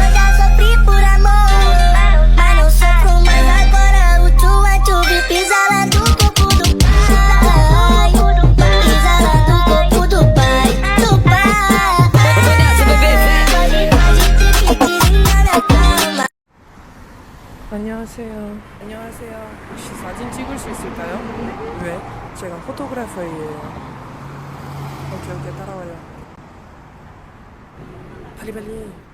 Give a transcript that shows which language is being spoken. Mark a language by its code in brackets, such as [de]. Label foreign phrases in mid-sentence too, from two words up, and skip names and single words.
[pt] Eu já sofri por amor, mas não sofro mais agora. O tu pisa lá do corpo do pai. Pisa lá do corpo do pai, do pai. [ko] 안녕하세요. 안녕하세요. 혹시 사진 찍을 수 있을까요? 왜? 제가 포토그래퍼예요. 오케이, 따라와요. 빨리.